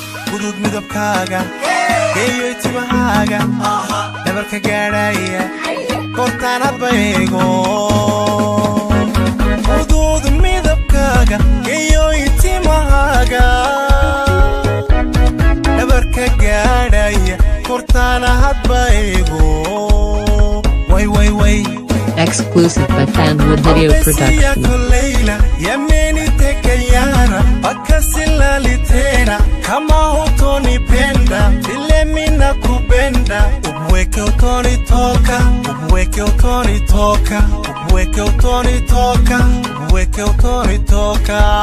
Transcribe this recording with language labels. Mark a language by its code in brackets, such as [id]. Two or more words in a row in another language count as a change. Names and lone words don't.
[so] Gudud midabkaaga, geeyoy timahaaga, dhabarka gaadhaaya, goortaan hadba eego. Gudud midabkaaga, geeyoy timahaaga, dhabarka gaadhaaya, goortaan hadba eego. Way, way, way. [en] Exclusive by Fanwood Video Mapesi Production. [sw] yako Leila, yameniteka yana, mpaka silali tena. Kama hutonipenda, vile mina kupenda. Umweke utonitoka, umweke utonitoka, umweke utonitoka, umweke utonitoka.